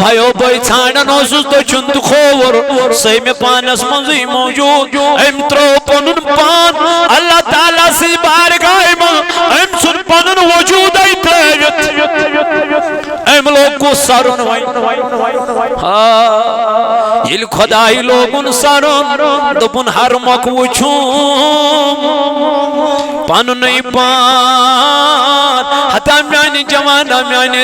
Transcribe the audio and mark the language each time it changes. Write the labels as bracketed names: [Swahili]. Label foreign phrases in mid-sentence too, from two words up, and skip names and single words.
[Kashmiri] بھایو بٲے ژھانڈن اوسُس دٔچھُن تہٕ کھووُر سٔہمہِ پانس منٛزٕے موجوٗد أمۍ ترٛوو پنُن پان اللہ تعالیٰ سی بارگاہ منٛز أمۍ ژھُن پنُن وجوٗدے ترٛٲوِتھ أمۍ لوگ سرُن وۄنۍ ییٚلہِ خۄداے لوگُن سرُن دوٚپُن حرمک وٕچھُم پنُنُے پان ہتا میانہِ جوانا میانہِ